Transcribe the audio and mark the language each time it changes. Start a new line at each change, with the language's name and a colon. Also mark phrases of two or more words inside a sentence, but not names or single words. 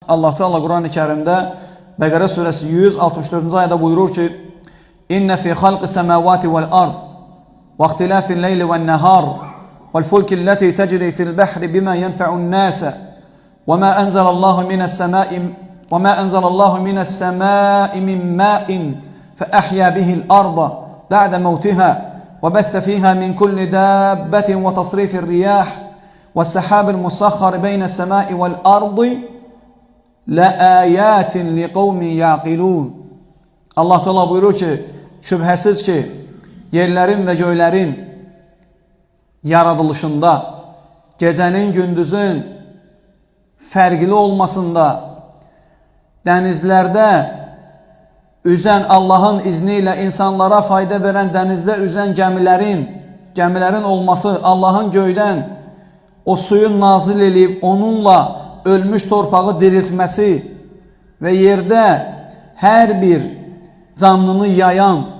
Azerbaijani: Allah Teala Quran-ı Kərimdə Bəqərə surəsi 164-cü ayədə buyurur ki:
Arabic: "إن في خلق السماوات والأرض واختلاف الليل والنهار والفلك التي تجري في البحر بما ينفع الناس وما أنزل الله من السماء من ماء فأحيا به الأرض بعد موتها وبث فيها من كل دابة وتصريف الرياح والسحاب المسخر بين السماء والأرض لَآيَاتٍ لِقَوْمٍ يَعْقِلُونَ."
Azerbaijani: Allah Teala buyurur ki, şübhəsiz ki, yerlərin və göylərin yaradılışında, gecənin, gündüzün fərqli olmasında, dənizlərdə üzən Allahın izni ilə insanlara fayda verən dənizdə üzən gəmilərin olması, Allahın göydən o suyun nazil edib, onunla ölmüş torpağı diriltməsi və yerdə hər bir canlını yayan